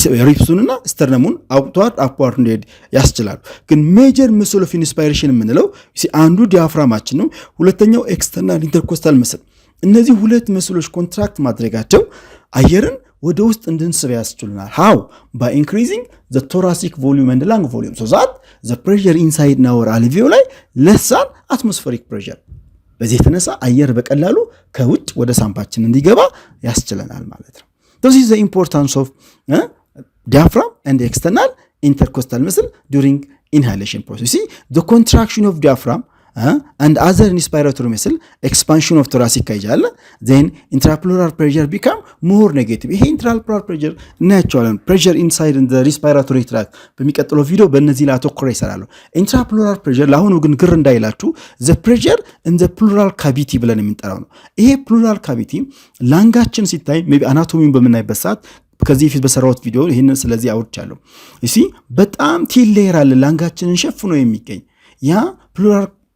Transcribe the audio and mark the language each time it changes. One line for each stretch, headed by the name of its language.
Amharic: ሪፕሱንና ስተርነሙን አውጥቷት አፕዋርድ እንዲሄድ ያስችላሉ። ግን ሜጀር መስል ኦፍ ኢንስፓይሬሽን የምንለው አንዱ ዲያፍራማችን ነው፣ ሁለተኛው ኤክስተርናል ኢንተርኮስታል መስል። እነዚህ ሁለት መስሎች ኮንትራክት ማድረጋቸው አየርን ወደ ውስጥ እንድንስብ ያስችሉናል።
English: how by increasing the thoracic volume and the lung volume so that the pressure inside our alveoli less than atmospheric pressure.
Amharic: በዚህ የተነሳ አየር በቀላሉ ከውጭ ወደ ሳምባችን እንዲገባ ያስችለናል ማለት ነው።
English: this is the importance of diaphragm and the external intercostal muscle during inhalation process. See the contraction of diaphragm and other inspiratory muscle expansion of thoracic cage then intrapleural pressure become more negative.
Amharic: ይሄ
English: intrapleural pressure natural pressure inside in the respiratory tract
Amharic: በሚቀጥለው ቪዲዮ በእነዚህ ላይ አተኩሬ እሰራለሁ። intrapleural pressure ለአሁኑ ግን ግር እንዳይላችሁ
English: the pressure in the pleural cavity
Amharic: ብለን የምንጠራው ነው። ይሄ pleural cavity ላንጋችን ሲታይ ሜቢ አናቶሚውን በምናይበት ሰዓት ከዚህ ፊት በሰራሁት ቪዲዮ ይሄንን ስለዚህ አውርቻለሁ። እሺ በጣም ቲል ሌየር አለ ላንጋችንን ሸፍኖ የሚገኝ ያ pleural